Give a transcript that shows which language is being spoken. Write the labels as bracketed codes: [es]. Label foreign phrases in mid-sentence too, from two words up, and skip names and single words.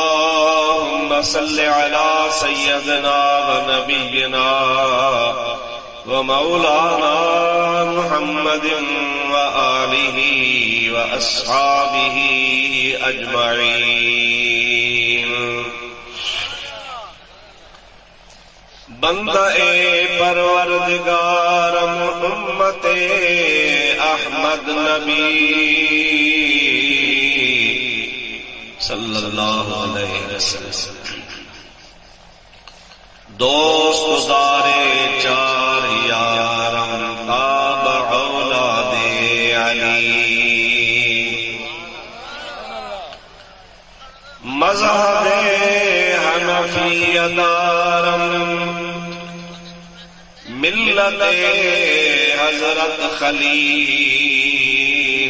[ar] اللهم صل على سيدنا ونبينا و مولانا محمدٍ و آله و أصحابه أجمعين. [fa] بندهٔ پروردگارم امت احمد نبی [ar] صلى الله عليه وسلم. [fa] دوست دار چار یارم تاب اولاد علی. مذهب حنفیه دارم ملت حضرت خلیل.